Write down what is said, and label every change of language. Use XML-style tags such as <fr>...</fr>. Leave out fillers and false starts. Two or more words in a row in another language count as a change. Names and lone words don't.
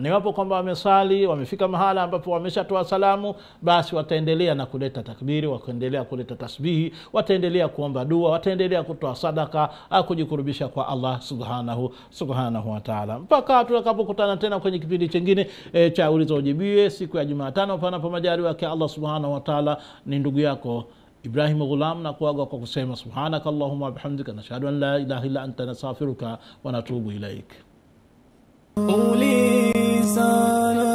<sw>Ni wapo kwamba wamesali, wamefika mahala ambapo wameshatoa salamu, basi wataendelea na kuleta takbiri, wataendelea kuleta tasbihi, wataendelea kuomba dua, wataendelea kutoa sadaka, kujikurubisha kwa</sw> <ar>الله سبحانه وتعالى,</ar> <sw>mpaka tutakapokutana tena kwenye kipindi kingine cha Uliza Ujibiwe siku ya Jumatano, panapo majaliwa yake</sw> <ar>الله سبحانه وتعالى.</ar> <sw>Ni ndugu yako Ibrahim Ghulam, na kuaga kwa kusema</sw> <ar>سبحانك اللهم وبحمدك، نشهد أن لا إله إلا أنت، نستغفرك ونتوب إليك.</ar> <sw>Uliza</sw>